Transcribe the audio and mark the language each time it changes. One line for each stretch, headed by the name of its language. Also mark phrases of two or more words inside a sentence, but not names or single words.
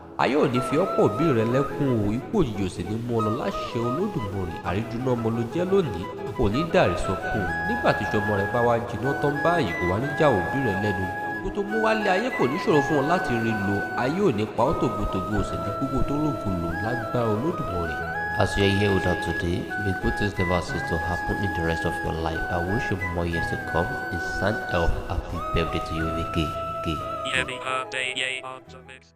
Yoruba: Ayé ò ní fi ọ́ pọ̀ òbí rẹ lẹ́kún o, ikú òjijì ò sì ní mú ọ lọ láṣẹ Olódùmarè. Àrídùnnú ọmọ ló jẹ́ lónìí, ò ní dàrí sọkún o. Nígbà tí ìṣọmọ rẹ bá wá jiná tán báyìí, kò wá ní já òbí rẹ lẹ́nu. Kó tó mú wálé ayé kò ní ṣòro fún ọ láti rí lò. Ayé ò ní pa ọ́ tògótògó, ò sì ní kú kó tó rògbò lò lágbára Olódùmarè.
English: As you are here with us today, may good things never cease to happen in the rest of your life. I wish you more years to come. In sign of happy birthday to you, Vicky. Happy birthday, yay, on the mix.